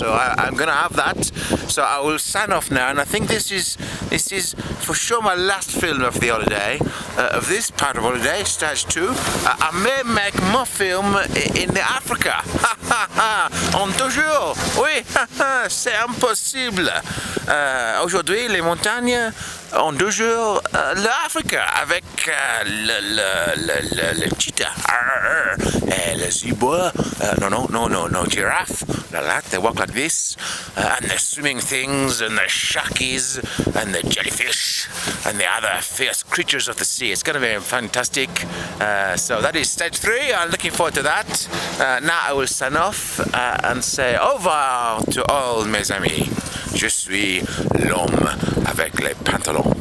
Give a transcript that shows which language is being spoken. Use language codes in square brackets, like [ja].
[en] So I'm gonna have that. So I will sign off now, and I think this is for sure my last film of the holiday, of this part of holiday, stage 2. I may make more film in the Africa. [fr] En 2 jours. Oui, c'est impossible. Aujourd'hui, les montagnes. En 2 jours, l'Afrique avec le cheetah et le zebra. [en] No, giraffe. Like that, they walk like this, and the swimming things, and the sharkies, and the jellyfish, and the other fierce creatures of the sea. It's going to be fantastic. So that is stage 3. I'm looking forward to that. Now I will sign off and say [fr] au revoir [en] to all [fr] mes amis. Je suis l'homme avec les pantalons